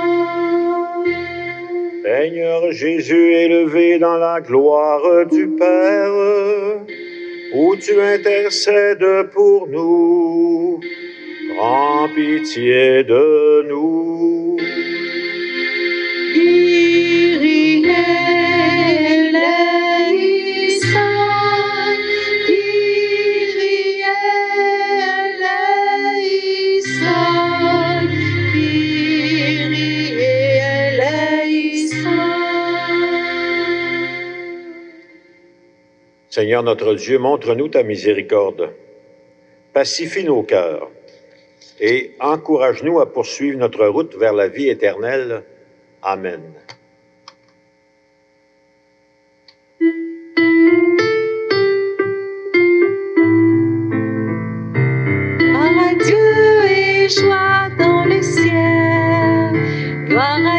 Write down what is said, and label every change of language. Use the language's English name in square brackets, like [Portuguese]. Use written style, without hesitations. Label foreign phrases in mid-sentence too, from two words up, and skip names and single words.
[French] Seigneur Jésus, élevé dans la gloire du Père, où tu intercèdes pour nous, prends pitié de nous. [Greek] Κύριε ελέησον, Κύριε ελέησον, Κύριε ελέησον. [French] Seigneur notre Dieu, montre-nous ta miséricorde, pacifie nos cœurs et encourage-nous à poursuivre notre route vers la vie éternelle. Amen. Gloire à Dieu et joie dans le ciel, gloire à